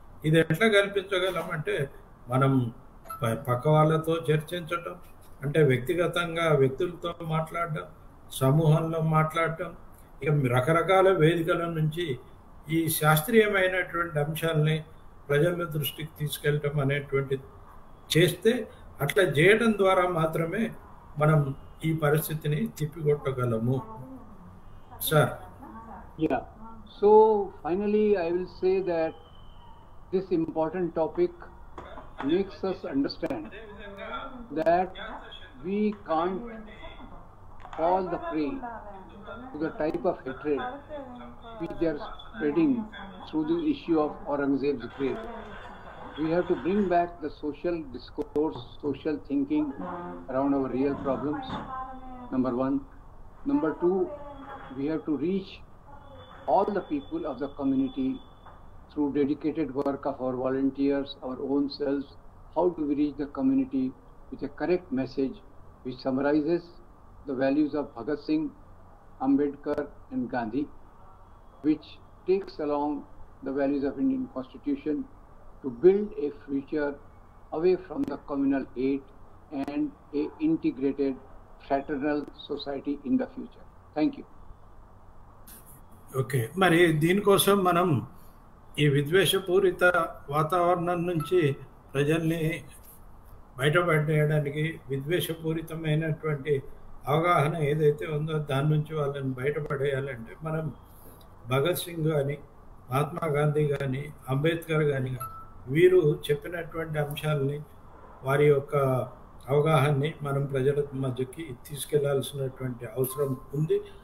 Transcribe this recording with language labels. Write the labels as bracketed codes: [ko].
[te] ఇది ఎట్లా కల్పించగలమంటే మనం పక్క వాళ్ళతో చర్చించటం, అంటే వ్యక్తిగతంగా వ్యక్తులతో మాట్లాడటం, సమూహంలో మాట్లాడటం, ఇక రకరకాల వేదికల నుంచి ఈ శాస్త్రీయమైనటువంటి అంశాలని ప్రజల దృష్టికి తీసుకెళ్ళటం అనేటువంటిది చేస్తే, అట్లా చేయడం ద్వారా మాత్రమే మనం ఈ పరిస్థితిని తిప్పికొట్టగలము. [en] Sir. Yeah. So finally I will say that this important topic makes us understand that we can't fall the prey to the type of hatred which they are spreading through the issue of Aurangzeb's grave. We have to bring back the social discourse, social thinking around our real problems, number one. Number two, we have to reach all the people of the community through dedicated work of our volunteers, our own selves. How do we reach the community with a correct message which summarizes the values of Bhagat Singh, Ambedkar and Gandhi, which takes along the values of Indian Constitution to build a future away from the communal hate and a integrated fraternal society in the future. Thank you. [te] Okay, మరి దీనికోసం మనం ఈ విద్వేషపూరిత వాతావరణం నుంచి ప్రజల్ని బయటపడేయడానికి, విద్వేషపూరితమైనటువంటి అవగాహన ఏదైతే ఉందో దాని నుంచి వాళ్ళని బయటపడేయాలంటే మనం భగత్ సింగ్ కానీ, మహాత్మా గాంధీ కానీ, అంబేద్కర్ కానీ వీరు చెప్పినటువంటి అంశాలని, వారి యొక్క అవగాహనని మనం ప్రజల మధ్యకి తీసుకెళ్లాల్సినటువంటి అవసరం ఉంది.